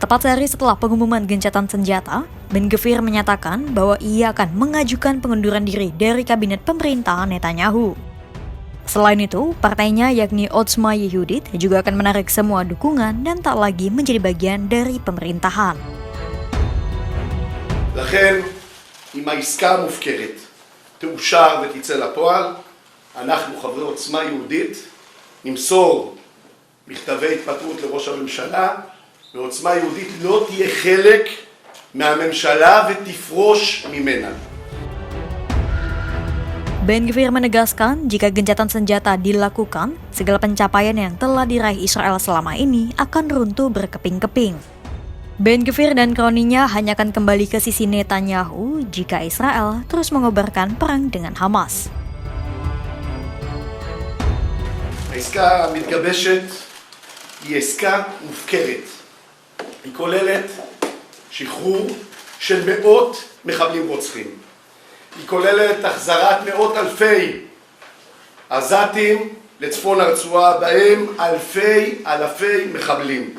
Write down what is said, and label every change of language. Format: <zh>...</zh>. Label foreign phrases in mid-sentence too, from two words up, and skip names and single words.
<id>Tepat sehari setelah pengumuman gencatan senjata, Ben-Gvir menyatakan bahwa ia akan mengajukan pengunduran diri dari kabinet pemerintahan Netanyahu. Selain itu, partainya yakni Otzma Yehudit juga akan menarik semua dukungan dan tak lagi menjadi bagian dari pemerintahan.</id> <he>לכן, אם העסקה המופקרת תאושר ותצא לפועל, אנחנו חברי עוצמה יהודית נמסור מכתבי התפטרות לראש הממשלה, ועוצמה יהודית לא תהיה חלק מהממשלה ותפרוש ממנה.</he> <id>Ben-Gvir menegaskan jika gencatan senjata dilakukan, segala pencapaian yang telah diraih Israel selama ini akan runtuh berkeping-keping. Ben-Gvir dan kroninya hanya akan kembali ke sisi Netanyahu jika Israel terus mengobarkan perang dengan Hamas.</id> <he>העסקה המתגבשת היא עסקה מופקרת. היא כוללת שחרור של מאות מחבלים רוצחים. היא כוללת החזרת מאות אלפי עזתים לצפון הרצועה, בהם אלפי מחבלים.</he>